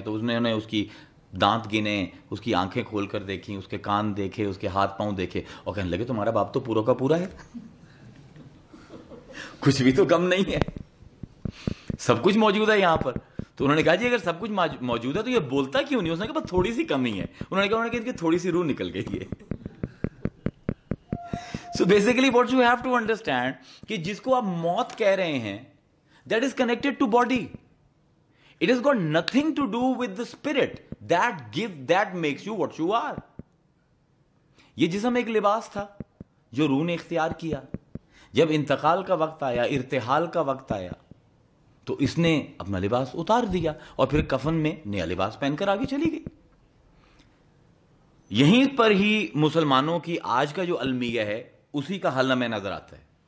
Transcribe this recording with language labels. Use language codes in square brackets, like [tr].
[ur] تو انہوں نے اس کی دانت گنے, اس کی آنکھیں کھول کر دیکھیں, اس کے کان دیکھے, اس کے ہاتھ پاؤں دیکھے, اور کہنے لگے تمہارا باپ تو پورا کا پورا ہے, کچھ بھی تو کم نہیں ہے, سب کچھ موجود ہے یہاں پر. تو انہوں نے کہا جی اگر سب کچھ موجود ہے تو یہ بولتا کیوں نہیں؟ اس نے کہا بس تھوڑی سی کمی ہے. انہوں نے کہا ان کی تھوڑی سی روح نکل گئی ہے. [en] so basically what you have to understand [ur] کہ جس کو آپ موت کہہ رہے ہیں [en] That is connected to body. It has got nothing to do with the spirit that makes you what you are. [ur] یہ جسم ایک لباس تھا جو روح نے اختیار کیا. جب انتقال کا وقت آیا, ارتحال کا وقت آیا, تو اس نے اپنا لباس اتار دیا اور پھر کفن میں نیا لباس پہن کر آگے چلی گئی. یہیں پر ہی مسلمانوں کی آج کا جو المیہ ہے اسی کا حل ہمیں نظر آتا ہے.